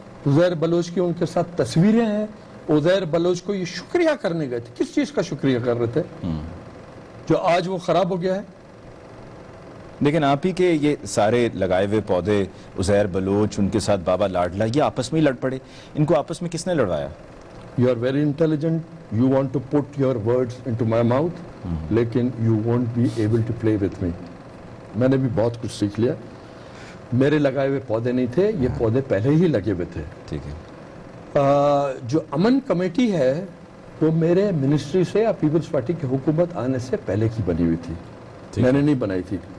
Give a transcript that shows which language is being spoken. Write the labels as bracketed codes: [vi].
[ur] عزیر بلوچ کی ان کے ساتھ تصویریں ہیں. عزیر بلوچ کو یہ شکریہ کرنے گئے تھے. کس چیز کا شکریہ کر رہے تھے جو آج وہ خراب ہو گیا ہے؟ لیکن آپ ہی کے یہ سارے لگائے ہوئے پودے, عزیر بلوچ, ان کے ساتھ بابا لاڈلا, یہ آپس میں ہی لڑ پڑے. ان کو آپس میں کس نے لڑوایا؟ [en] You are very intelligent. You want to put your words into my mouth, لیکن you won't be able to play with me. [ur] میں نے بھی بہت کچھ سیکھ لیا. میرے لگائے ہوئے پودے نہیں تھے, یہ پودے پہلے ہی لگے ہوئے تھے. ٹھیک ہے. جو امن کمیٹی ہے وہ میرے منسٹری سے یا پیپلز پارٹی کی حکومت آنے سے پہلے کی بنی ہوئی تھی. میں نے نہیں بنائی تھی.